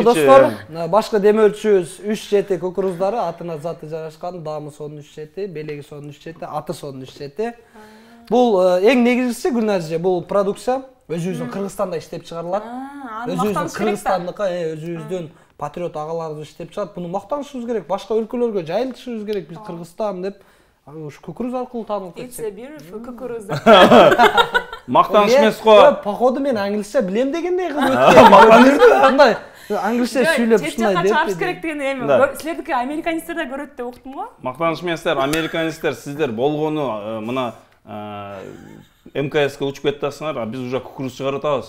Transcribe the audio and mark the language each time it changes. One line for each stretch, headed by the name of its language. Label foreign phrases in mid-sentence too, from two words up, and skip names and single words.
Kyrgyz: Достор, башка демөөрчүбүз 3-7 кукуруздары, атына заты жарашкан, даамы сонун 3-7, белеги сонун 3-7, аты сонун 3-7. Бул эң негизгиси Гүлназже, бул продукция өзүбүздүн Кыргызстанда иштеп чыгарылат. Өзүбүздүн Кыргызстандыкы, өзүбүздүн патриот агаларыбыз иштеп чыгат. Буну мактанышыбыз керек, башка өлкөлөргө жайылтышыбыз керек. Биз Кыргызстан деп ушу кукуруз аркылуу таанылып кетсек.
English: It's a beautiful кукуруз.
Kyrgyz: Мактаныш эмес го. Походу мен англисче билем дегендей кылып өткөн. Мындай англисче сүйлөп ушундай деп. Чыгарыш керек деген эми. Силердики американецтер да көрөт деп уктум го. Мактаныш эместер, американецтер, сиздер болгону мына МКСке учуп кетасыңар, а биз уже кукуруз чыгарып атабыз.